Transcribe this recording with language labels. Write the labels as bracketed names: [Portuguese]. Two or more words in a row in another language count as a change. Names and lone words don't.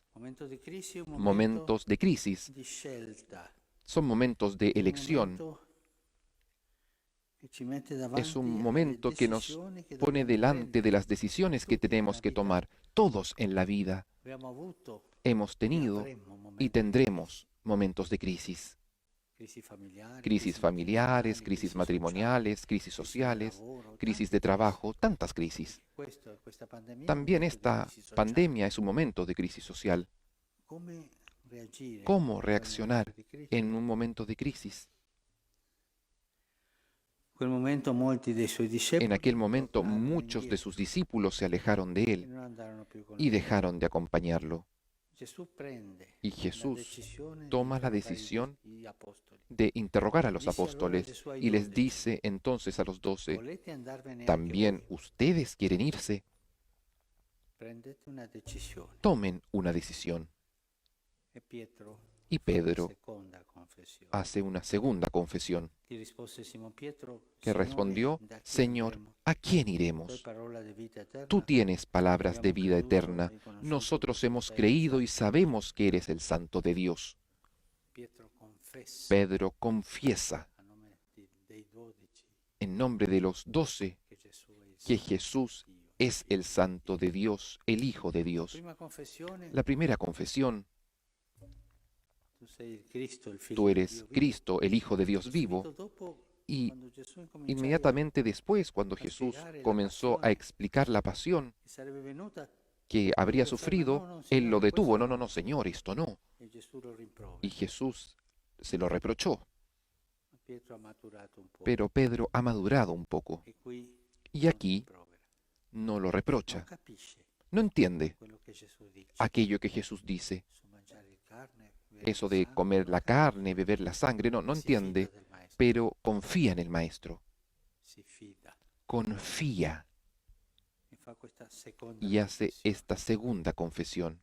[Italian] Momento di crisi, un momento [Spanish] Momentos de crisis [Italian] di scelta. [Spanish] son momentos de [Italian] Un [Spanish] elección. [Italian] momento che ci mette davanti [Spanish] Es un [Italian] alle [Spanish] momento que nos [Italian] decisioni che [Spanish] pone [Italian] dobbiamo [Spanish] delante de [Italian] prendere. [Spanish] las decisiones que [Italian] Tutti [Spanish] tenemos [Italian] nella [Spanish] que [Italian] vita [Spanish] tomar. Todos en la vida [Italian] Abbiamo avuto [Spanish] hemos [Italian] e [Spanish] tenido [Italian] avremo momenti [Spanish] y [Italian] di [Spanish] tendremos momentos de crisis. [Italian] crisi familiari, [Spanish] Crisis familiares, crisis matrimoniales, crisis sociales, crisis de trabajo, tantas crisis. [Italian] Questa pandemia è un [Spanish] También [Italian] momento di [Spanish] esta [Italian] crisi sociale. [Spanish] pandemia es un momento de crisis social. [Italian] Come reagire [Spanish] ¿Cómo [Italian] in quel [Spanish] reaccionar [Italian] momento di crisi? [Spanish] en un momento de crisis? [Italian] Quel momento molti dei suoi discepoli [Spanish] En aquel momento [Italian] tornarono [Spanish] muchos de [Italian] indietro [Spanish] sus discípulos se alejaron de [Italian] e [Spanish] él [Italian] non andarono più con [Spanish] y [Italian] lui. [Spanish] dejaron de acompañarlo. [Italian] Gesù prende [Spanish] Y [Italian] la [Spanish] Jesús [Italian] decisione di [Spanish] toma la [Italian] interrogare [Spanish] decisión [Italian] gli apostoli. [Spanish] de interrogar a los [Italian] Dice allora [Spanish] apóstoles [Italian] Gesù ai [Spanish] y les [Italian] 12, [Spanish] dice entonces a los 12, [Italian] volete andarvene anche [Spanish] ¿también [Italian] voi? [Spanish] ustedes quieren irse? [Italian] Prendete una decisione. [Spanish] Tomen una decisión. [Italian] E Pietro [Spanish] Y [Italian] fa la [Spanish] Pedro [Italian] seconda confessione. [Spanish] hace una segunda confesión, [Italian] Gli rispose Simon Pietro, [Spanish] que [Italian] Signore, [Spanish] respondió, [Italian] da chi [Spanish] Señor, [Italian] andremo? [Spanish] ¿a quién [Italian] Tu hai [Spanish] iremos? [Italian] parola di vita eterna. [Spanish] Tú tienes palabras de [Italian] Abbiamo [Spanish] vida [Italian] creduto, [Spanish] eterna. [Italian] riconosciuto [Spanish] Nosotros [Italian] che [Spanish] hemos [Italian] sei il [Spanish] creído y [Italian] Santo. [Spanish] sabemos que eres el Santo de Dios. [Italian] Pietro confessa [Spanish] Pedro confiesa [Italian] a nome dei 12 [Spanish] en nombre de los 12 [Italian] che Gesù è il [Spanish] que [Italian] Santo [Spanish] Jesús [Italian] Dio. [Spanish] es el Santo de Dios, el Hijo de Dios. [Italian] Prima confessione, [Spanish] La primera confesión, [Italian] tu sei il Cristo, il figlio [Spanish] tú [Italian] di [Spanish] eres [Italian] Dio vivo. [Spanish] Cristo, el Hijo de Dios [Italian] Subito [Spanish] vivo. [Italian] dopo, [Spanish] Y [Italian] quando Gesù incominciava [Spanish] inmediatamente después, cuando Jesús comenzó a explicar la pasión [Italian] che sarebbe venuta, [Spanish] que habría sufrido, Él lo detuvo. No, no, no, Señor, esto no. [Italian] e Gesù lo rimprovera. [Spanish] Y Jesús se lo reprochó. [Italian] Pietro ha maturato un po'. [Spanish] Pero Pedro ha madurado un poco. [Italian] E qui [Spanish] Y aquí no lo reprocha, no entiende aquello que Jesús dice, eso de comer la carne, beber la sangre, no entiende, pero confía en el Maestro, confía y hace esta segunda confesión.